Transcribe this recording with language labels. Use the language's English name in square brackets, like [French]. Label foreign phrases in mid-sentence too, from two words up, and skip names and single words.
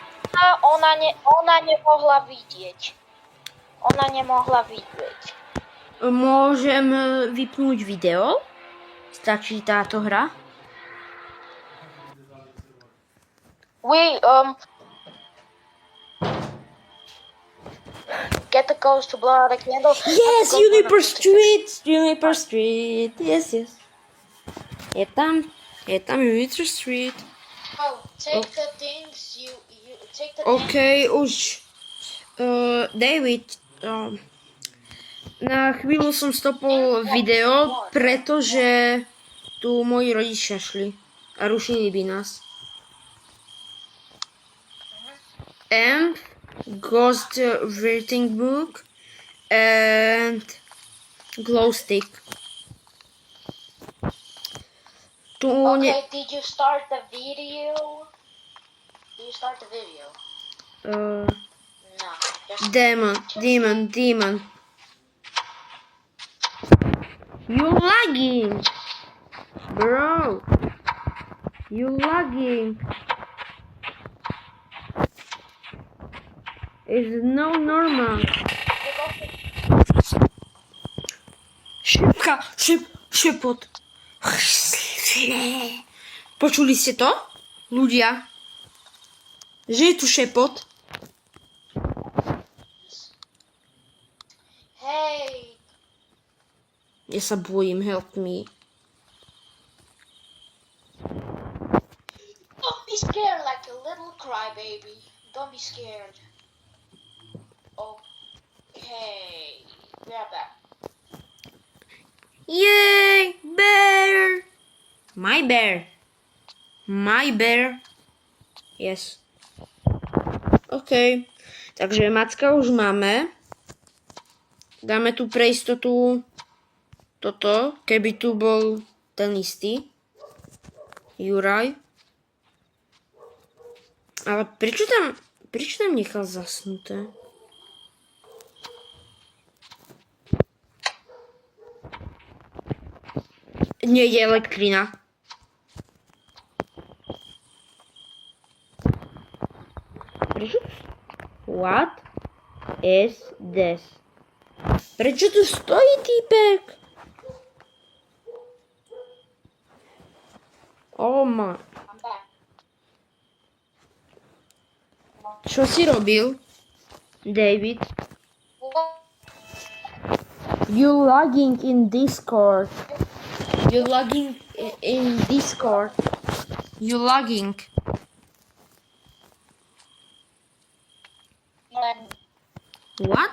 [Slovak] Ona nemohla vidieť. Môžem vypnúť video? Stačí táto hra? [English] Get the ghost to blow out a candle. Yes, Juniper Street! Juniper Street! Yes, yes. [Slovak] Je tam Juniper Street. [English] Oh, take the things you take the [Slovak] OK, už. David, na chvíľu som stopol video, pretože tu moji rodičia šli a rušili by nás. [English] And Ghost Writing Book and Glow Stick. [Slovak] Tu [English] Okay, did you start the video? Did you start the video? No. Just Demon. You lagging, bro. You lagging. It's no normal. [Slovak] Šepot. Počuli ste to, ľudia? Že je tu šepot? [English] Hey. [Slovak] Ja sa bojím, [English] help me. Don't be scared like a little crybaby. Don't be scared. Okay. Grab that. Yay, bear! My bear. Yes. OK. [Slovak] Takže macka už máme. Dáme tu pre istotu toto, keby tu bol ten istý. Juraj. Ale prečo tam nechal zasnuté? Nie je elektrina. Prečo? [English] What is this? [Slovak] Prečo tu stojí týpek? [English] Oh my. I'm back. [Slovak] Čo si robil, David? [English] What? You logging in Discord. You logging in Discord. You logging. What?